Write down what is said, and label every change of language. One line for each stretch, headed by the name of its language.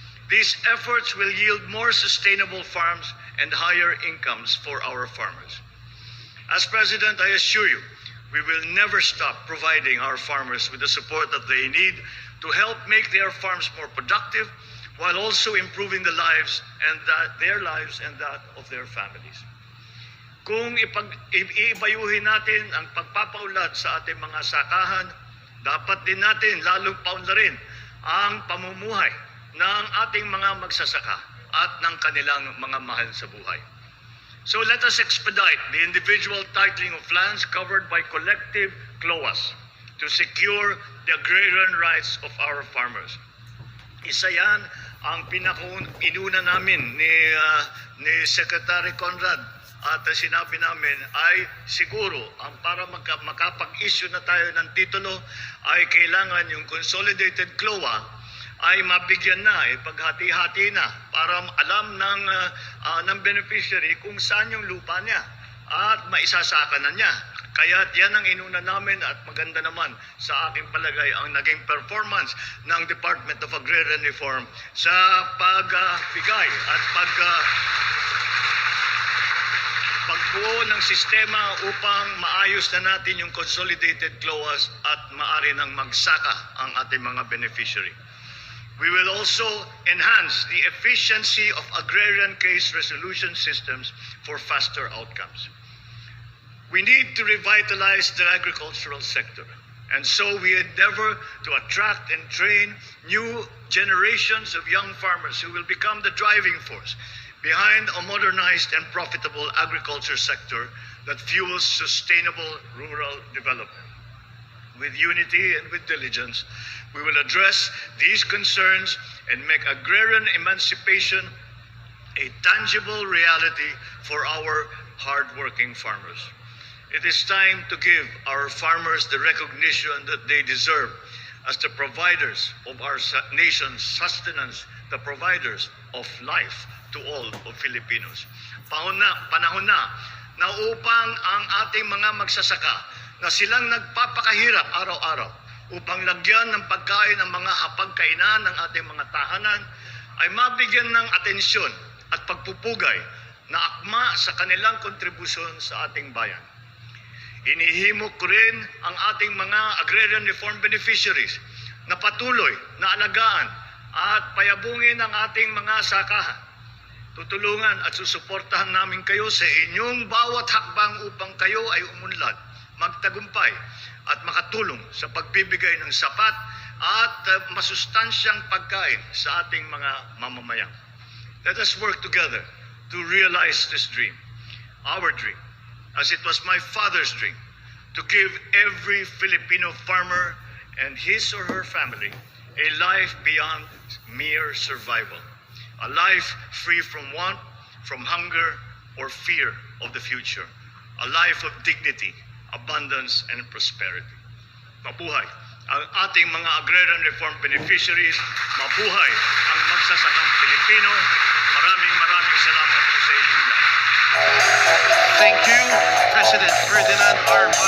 English: These efforts will yield more sustainable farms and higher incomes for our farmers. As President, I assure you, we will never stop providing our farmers with the support that they need to help make their farms more productive while also improving their lives and that of their families.
Filipino: Kung iibayuhin natin ang pagpapaunlad sa ating mga sakahan, dapat din natin lalong paunlarin ang pamumuhay ng ating mga magsasaka at ng kanilang mga mahal sa buhay.
English: So let us expedite the individual titling of lands covered by collective CLOAs to secure the agrarian rights of our farmers.
Filipino: Isa yan ang inuna namin ni Secretary Conrad at sinabi namin ay siguro ang para makapag-issue na tayo ng titulo ay kailangan yung consolidated CLOA ay mabigyan na, paghati-hati na para alam ng beneficiary kung saan yung lupa niya at maisasaka na niya. Kaya yan ang inuna namin at maganda naman sa aking palagay ang naging performance ng Department of Agrarian Reform sa pagbigay at pagbuo ng sistema upang maayos na natin yung consolidated CLOAs at maari nang magsaka ang ating mga beneficiary.
English: We will also enhance the efficiency of agrarian case resolution systems for faster outcomes. We need to revitalize the agricultural sector, and so we endeavor to attract and train new generations of young farmers who will become the driving force behind a modernized and profitable agriculture sector that fuels sustainable rural development. With unity and with diligence, we will address these concerns and make agrarian emancipation a tangible reality for our hardworking farmers. It is time to give our farmers the recognition that they deserve as the providers of our nation's sustenance, the providers of life to all of Filipinos.
Filipino: Panahon na upang ang ating mga magsasaka na silang nagpapakahirap araw-araw upang lagyan ng pagkain ang mga hapagkainan ng ating mga tahanan ay mabigyan ng atensyon at pagpupugay na akma sa kanilang kontribusyon sa ating bayan. Inihimok ko rin ang ating mga agrarian reform beneficiaries na patuloy na alagaan at payabungin ang ating mga sakahan. Tutulungan at susuportahan namin kayo sa inyong bawat hakbang upang kayo ay umunlad, magtagumpay at makatulong sa pagbibigay ng sapat at masustansyang pagkain sa ating mga mamamayan.
English: Let us work together to realize this dream, our dream, as it was my father's dream, to give every Filipino farmer and his or her family a life beyond mere survival, a life free from want, from hunger, or fear of the future, a life of dignity, abundance, and prosperity.
Filipino: Mabuhay ang ating mga agrarian reform beneficiaries, mabuhay ang magsasakang Pilipino. Maraming salamat po sa inyong lahat.
English: Thank you, President Ferdinand R.